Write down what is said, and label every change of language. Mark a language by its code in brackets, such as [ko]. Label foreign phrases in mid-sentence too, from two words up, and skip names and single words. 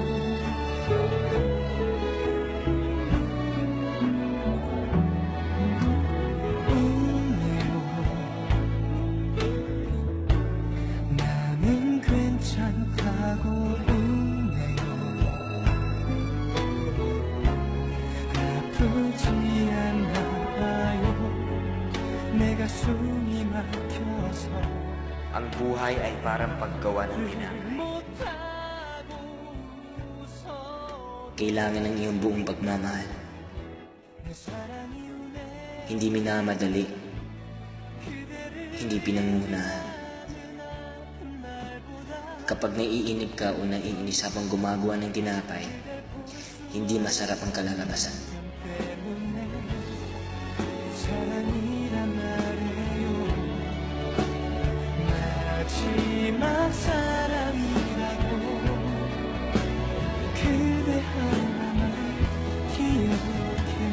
[ko] 나는 괜찮다고 웃네요. 아프지 않나 봐요. 내가 숨이 막혀서 [tl] Ang buhay ay parang paggawa ng tinapay. [ko] 못하고 웃어. [tl] Kailangan ng iyong buong pagmamahal. [ko] 내 사랑이 우네. [tl] Hindi minamadali. Hindi pinangunahan. Kapag naiinip ka o naiinis habang gumagawa ng tinapay, hindi masarap ang kalalabasan. [ko] 사랑이란 말해요. 마지막 사랑이라고 그대 하나만 기억해요.